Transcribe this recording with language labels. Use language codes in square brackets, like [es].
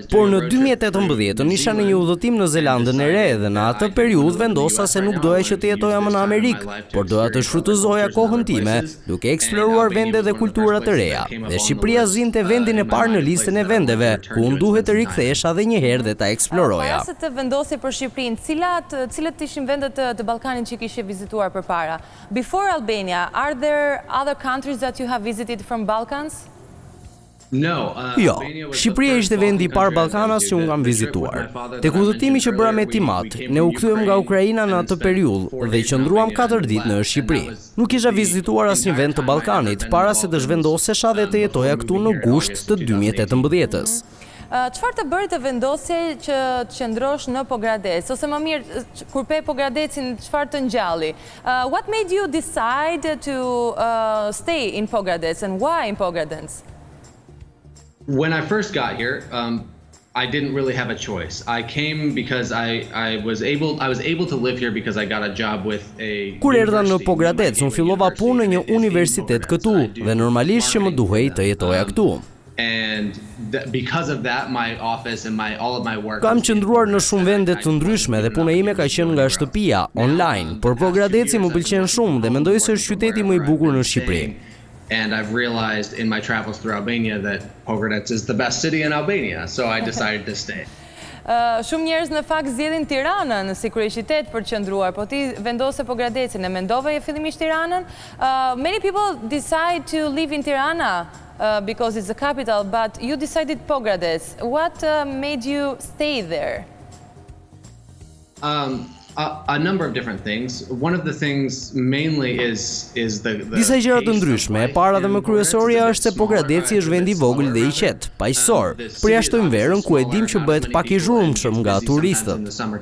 [sq] Por në 2018 isha në një udhëtim në Zelandën e Re dhe në atë periudhë vendosa se nuk doja që të jetoja më në Amerikë, por doja të shfrytëzoja kohën time duke eksploruar vende dhe kultura të reja. Dhe Shqipëria zinte vendin e parë në listën e vendeve ku unë duhet të rikthehesha edhe një herë dhe ta eksploroja. Para se të vendosi për Shqipërinë, cilët ishin vendet të Ballkanit që kishe vizituar përpara? [en] Before Albania, are there other countries that you have visited from Balkans? [sq] Jo, Shqipëria ishte vendi i parë Ballkanas që unë kam vizituar. Tek udhëtimi që bëra me timat, ne u kthyem nga Ukraina në atë periudhë dhe qëndruam 4 ditë në Shqipëri. Nuk kisha vizituar asnjë vend të Ballkanit para se të zhvendosesha dhe të jetoja këtu në gusht të 2018-s. Çfarë të bëri të vendosje që të qëndrosh në Pogradec? Ose më mirë, kur pe Pogradecin, çfarë të ngjalli? [en] What made you decide to stay in Pogradec and why in Pogradec? When I first got here, I didn't really have a choice. I came because I was able to live here because I got a job with a [sq] Kur erdha në Pogradec, unë fillova punë në një universitet këtu dhe normalisht që më duhej të jetoja këtu. [en] And because of that, my office and all of my work. [sq] Kam qëndruar në shumë vende të ndryshme dhe puna ime ka qenë nga shtëpia, online, por Pogradeci më pëlqen shumë dhe mendoj se është qyteti më i bukur në Shqipëri. [en] And I've realized in my travels through Albania that Pogradec is the best city in Albania, so I decided to stay. [sq] Shumë njerëz në fakt zgjedhin Tiranën si kryeqytet për të qëndruar, po ti vendose Pogradecin, e mendove fillimisht Tiranën? [en] Many people decide to live in Tirana because it's the capital, but you decided Pogradec. What made you stay there? A number of different things. One of the things mainly is the [sq] Disa gjëra të ndryshme. E para dhe më kryesorja është se Pogradeci është vend i vogël dhe i qetë, paqësor. Përjashtojmë verën ku e dim që bëhet pak i zhurmshëm nga turistët.